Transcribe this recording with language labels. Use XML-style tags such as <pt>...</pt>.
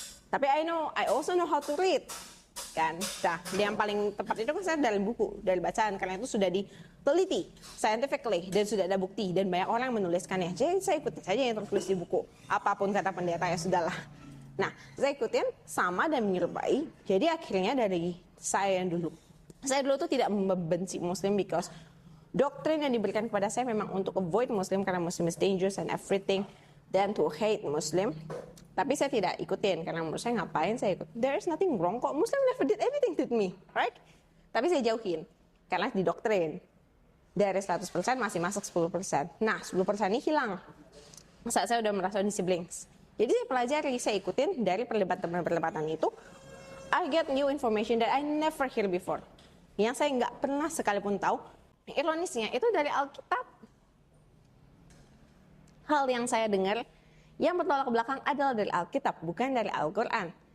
<id>Tapi</id> <en>I also know how to read.</en> <id>Kan, nah, yang paling tepat itu kan saya dari buku, dari bacaan, karena itu sudah diteliti scientifically dan sudah ada bukti dan banyak orang menuliskannya. Jadi saya ikutin saja yang tertulis di buku, apapun kata pendeta ya sudahlah. Nah, saya ikutin sama dan menyerupai. Jadi akhirnya dari saya dulu tuh tidak membenci Muslim because doktrin yang diberikan kepada saya memang untuk avoid Muslim karena</id> <en>Muslim is dangerous and everything,</en> <id>dan</id> <en>to hate Muslim.</en> <id>Tapi saya tidak ikutin, karena menurut saya ngapain saya ikut.</id> <en>There is nothing wrong kok, Muslim never did anything to me, right?</en> <id>Tapi saya jauhin, karena didoktrin. Dari 100% masih masuk 10%. Nah, 10% ini hilang. Saat saya udah merasa di siblings. Jadi saya pelajari, saya ikutin dari perdebatan itu.</id> <en>I get new information that I never hear before.</en> <id>Yang saya nggak pernah sekalipun tahu. Ironisnya, itu dari Alkitab. Hal yang saya dengar yang bertolak belakang adalah dari Alkitab, bukan dari Al-Quran.</id>